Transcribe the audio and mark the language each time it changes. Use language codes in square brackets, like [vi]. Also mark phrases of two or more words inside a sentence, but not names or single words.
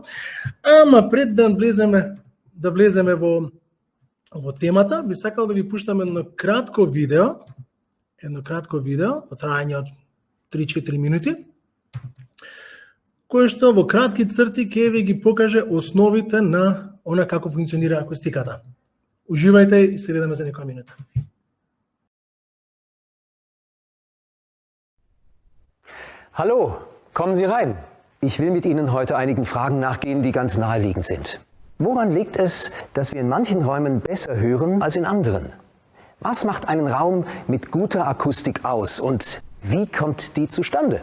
[mk] Ама пред да влеземе во темата, би сакал да ви пуштам едно кратко видео во трајање од 3-4 минути, кој што во кратки црти ќе ви ги покаже основите на она како функционира акустиката. Уживајте и се видиме за некоја минута. [de] Hallo, kommen Sie rein. Ich will mit Ihnen heute einigen Fragen nachgehen, die ganz naheliegend sind. Woran liegt es, dass wir in manchen Räumen besser hören als in anderen? Was macht einen Raum mit guter Akustik aus und wie kommt die zustande?